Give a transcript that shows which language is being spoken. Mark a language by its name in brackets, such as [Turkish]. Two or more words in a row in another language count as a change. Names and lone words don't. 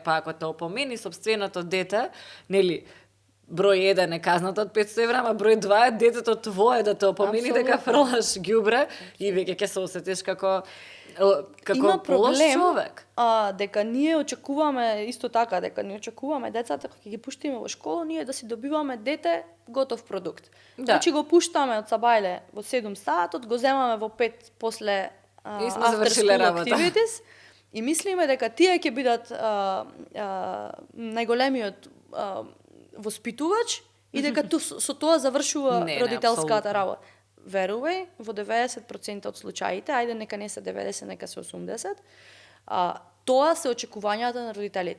[Macedonian] Па ако те опомени собственото дете, нели, број 1 е казната од 500 евра, ама број 2 е детето твое да те опомени дека фрлаш ѓубре и веќе ќе се осетиш како има проблем, човек. Дека ние очекуваме исто така, дека ние очекуваме децата кога ги пуштиме во школа, ние да си добиваме дете готов продукт. Значи го пуштаме од сабајле во 7 сатот, го земаме во 5 после [English] after school activities [Macedonian] и мислиме дека тие ќе бидат најголемиот воспитувач и дека со тоа завршува родителската работа. Верувај, во 90% од случаите, ајде нека не се 90, нека се 80, тоа се очекувањата на родителите.